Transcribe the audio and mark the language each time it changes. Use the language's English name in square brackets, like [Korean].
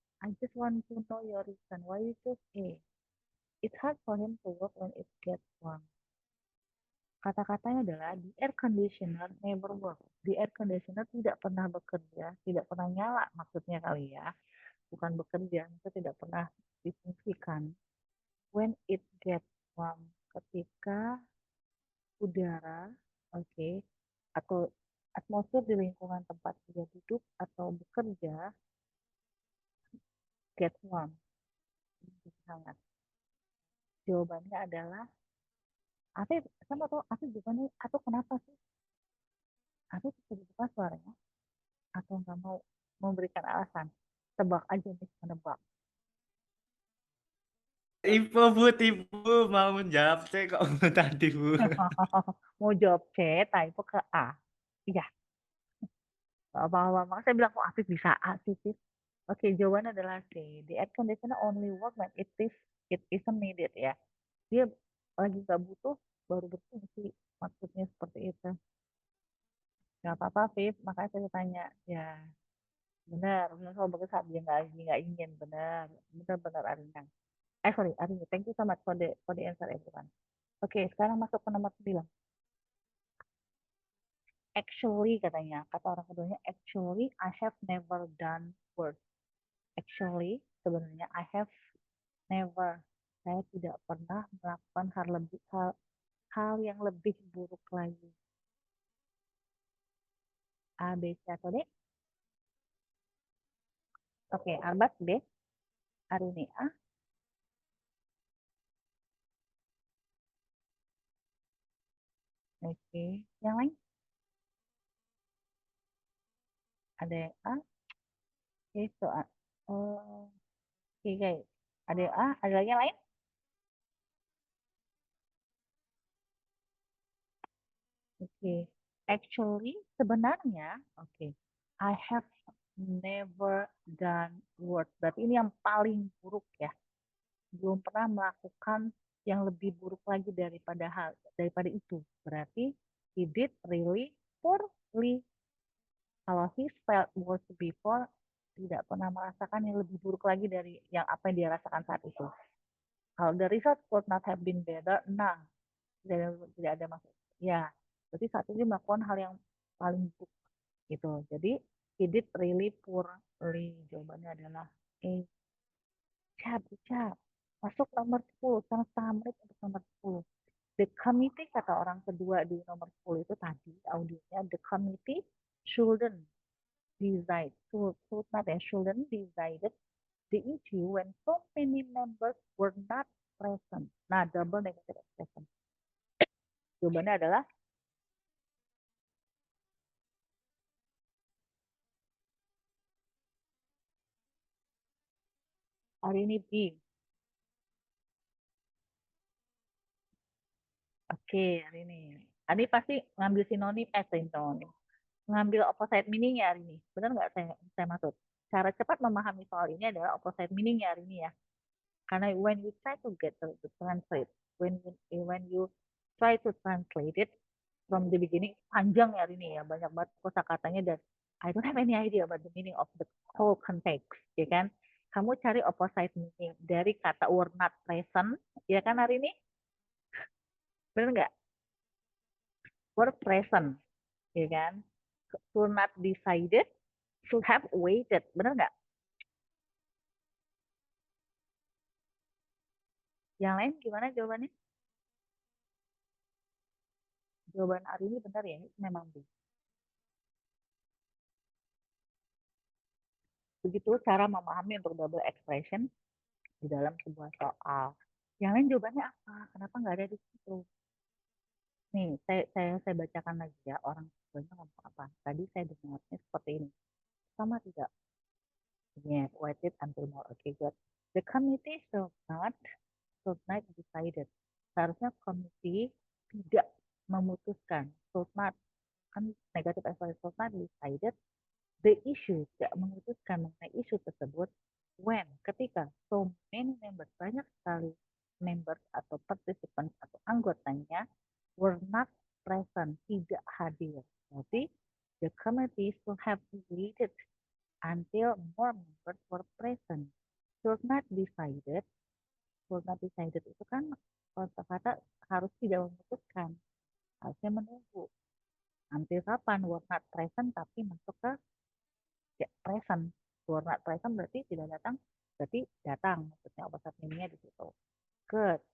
[English] I just want to know your reason why you choose A. It's hard for him to work when it gets warm. [Indonesian] Kata-katanya adalah [English] the air conditioner never work. The air conditioner [Indonesian] tidak pernah bekerja, tidak pernah nyala maksudnya kali ya. Bukan bekerja, itu tidak pernah difungsikan. [English] When it gets warm, [Indonesian] ketika udara, atau atmosfer di lingkungan tempat dia duduk atau bekerja [English] get warm, [Indonesian] hangat. Jawabannya adalah Afif, sama tuh Afif jawabannya atau kenapa sih? Afif bisa dibuka suaranya atau nggak mau memberikan alasan? Tebak aja nih, menebak. Ibu mau menjawab C kok tadi Bu. Mau jawab C, typo ke A. Iya. Maka saya bilang kok Afif bisa A sih. Oke, jawabannya adalah C. [English] The air conditioner only work when it isn't needed ya. [Indonesian] Dia lagi nggak butuh baru berfungsi. Maksudnya seperti itu. Nggak apa-apa, Viv. Makanya saya tanya. Ya, benar. Kalau bagus saat dia nggak ingin. Benar. Benar Arina. Sorry, Arina. [English] Thank you so much for the answer everyone. [Indonesian] Oke, sekarang masuk ke nomor 9. [English] Actually [Indonesian] katanya, kata orang keduanya, [English] actually I have never done worse. Actually, [Indonesian] sebenarnya [English] I have never. [Indonesian] Saya tidak pernah melakukan hal yang lebih buruk lagi. A, B, C, atau D? Oke, Arbat B. Arini A. Oke, yang lain? Ada yang A? Oke, soal. Oke, guys. Ada yang A? Ada lagi yang lain? Oke. [English] Actually, [Indonesian] sebenarnya, [English] I have never done worse. [Indonesian] Berarti ini yang paling buruk ya. Belum pernah melakukan yang lebih buruk lagi daripada itu. Berarti [English] he did really poorly. [Indonesian] Kalau [English] he felt worse before, [Indonesian] tidak pernah merasakan yang lebih buruk lagi dari yang apa yang dia rasakan saat itu. Kalau [English] the result could not have been better, [Indonesian] nah, tidak ada maksud. Ya, berarti saat ini melakukan hal yang paling buruk gitu. Jadi [English] he did really poorly. [Indonesian] Jawabannya adalah A. [English] Cap. [Indonesian] Masuk nomor 10, setengah menit untuk nomor 10. [English] The committee, [Indonesian] kata orang kedua di nomor 10 itu tadi audionya, [English] the committee shouldn't decide, shouldn't decided the issue when so many members were not present. Nah, double negative expression. [Indonesian] Jawabannya adalah hari ini B. Oke, hari ini. Ini pasti ngambil sinonim, sinonim. Ngambil opposite meaning ya hari ini. Benar nggak saya maksud? Cara cepat memahami soal ini adalah opposite meaning ya hari ini ya. Karena [English] when you try to get to translate, when you try to translate it from the beginning, [Indonesian] panjang ya hari ini ya, banyak banget kosakatanya dan [English] I don't have any idea about the meaning of the whole context, [Indonesian] ya kan? Kamu cari opposite meaning dari kata [English] were not present, [Indonesian] ya kan hari ini? Benar nggak? [English] Were present, ya kan? Were not decided, should have waited, benar nggak? [Indonesian] Yang lain gimana jawabannya? Jawaban hari ini benar ya, ini memang B. Begitu cara memahami untuk double expression di dalam sebuah soal. Yang lain jawabannya apa? Kenapa nggak ada di situ? Nih, saya bacakan lagi ya, orang sebenarnya ngomong apa. Tadi saya dengarnya seperti ini. Sama tidak? [English] Yes, waited until more. Okay, good. The committee should not decided. [Indonesian] Seharusnya komisi tidak memutuskan. [English] Should not, [Indonesian] kan negatif [English] expression should not decided. The issue, [Indonesian] tidak memutuskan mengenai isu tersebut. [English] When, [Indonesian] ketika [English] so many members, [Indonesian] banyak sekali members atau participants atau anggotanya [English] were not present, [Indonesian] tidak hadir. Jadi, [English] the committee should have waited until more members were present. Should not decided [Indonesian] itu kan kata harus tidak memutuskan, harusnya menunggu. [English] Until [Indonesian] kapan? [English] Were not present [Indonesian] tapi masuk ke [English] present. Were not present [Indonesian] berarti tidak datang, berarti datang. Maksudnya opposite meaning-nya di situ. Good.